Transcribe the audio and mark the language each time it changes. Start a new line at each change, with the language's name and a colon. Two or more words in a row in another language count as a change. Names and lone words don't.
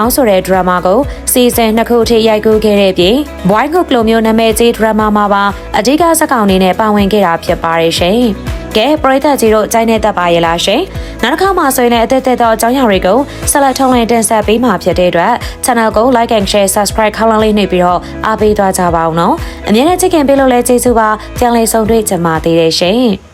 Burmese: ဆိုတဲ့ဒရမာကိုစီဇန်2ခုထိရိုက်ကူးခဲ့တဲ့ပြင် Boy Group လိုမျိုးနာမည်ကြီးဒရမာမှာပါအဓိကဇာတ်ကောင်အနေနဲ့ပါဝင်ခဲ့တာဖြစ်ပါတယ်ရှင်။ကဲပရိသတ်ကြီးတို့ကြိုက်နေတတ်ပါရဲ့လားရှင်နောက်တစ်ခါမှဆိုရင်လည်းအသက်သက်သောအကြောင်းအရာတွေကိုဆက်လက်ထုံးလင်းတင်ဆက်ပေးမှာဖြစ်တဲ့အတွက် channel ကို
English: like and share subscribe
Burmese: ခေါင်းလောင်းလေးနှိပ်ပြီးတော့အားပေးသွားကြပါအောင်နော်အမြဲတမ်းချစ်ခင်ပေးလို့လည်းကျေးဇူးပါပြန်လည်ဆုံတွေ့ကြပါသေးတယ်ရှင်